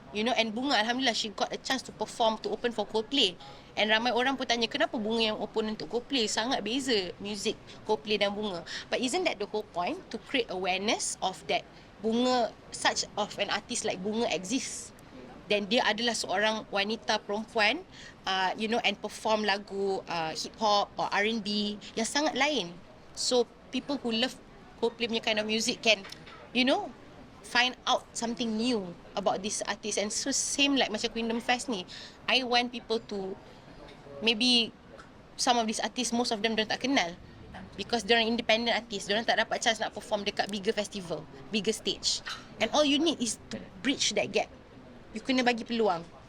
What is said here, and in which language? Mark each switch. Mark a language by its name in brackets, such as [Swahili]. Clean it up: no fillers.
[English] And Bunga, alhamdulillah, she got a chance to perform, to open for Coldplay. [Malay] And ramai orang pun tanya, kenapa Bunga yang open untuk Coldplay? Sangat beza music Coldplay dan Bunga. [English] But isn't that the whole point? To create awareness of that Bunga, such of an artist like Bunga exists. [Malay] Dan dia adalah seorang wanita perempuan, [English] and perform [Malay] lagu hip-hop or R&B yang sangat lain. [English] So people who love Coldplay punya kind of music can, find out something new about this artist. And so same like macam Queendom Fest ni, I want people to, maybe some of these artists, most of them [Malay] diorang tak kenal, [English] because diorang independent artist, [Malay] diorang tak dapat [English] chance nak perform dekat bigger festival, bigger stage. And all you need is to bridge that gap. You [Malay] kena bagi peluang.